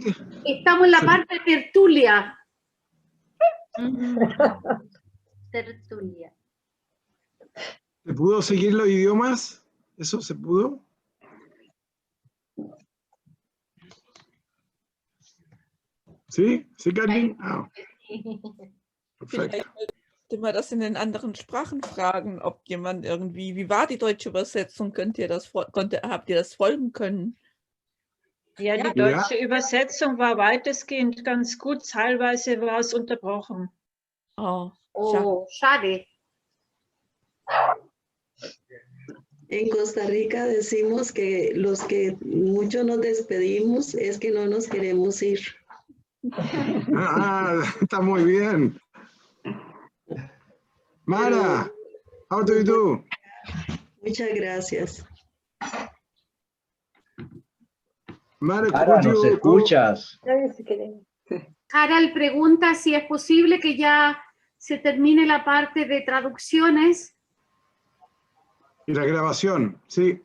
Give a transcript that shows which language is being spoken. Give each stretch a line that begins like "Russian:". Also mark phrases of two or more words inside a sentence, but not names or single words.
Spanish: Estamos en la parte de tertulia. Tertulia. ¿Se pudo seguir los idiomas? ¿Eso se pudo? ¿Sí? ¿Sí, Karin? Ah. Perfekt.
German: Könnte man das in den anderen Sprachen fragen, ob jemand irgendwie, wie war die deutsche Übersetzung? Habt ihr das folgen können? Ja, die deutsche Übersetzung war weitestgehend ganz gut, teilweise war es unterbrochen. Oh, schade.
Spanish: En Costa Rica decimos que los que mucho nos despedimos es que no nos queremos ir. Está muy bien.
English: Mara, how do you do?
Spanish: Muchas gracias. Mara, ¿nos escuchas? Harald pregunta si es posible que ya se termine la parte de traducciones. Y la grabación, sí.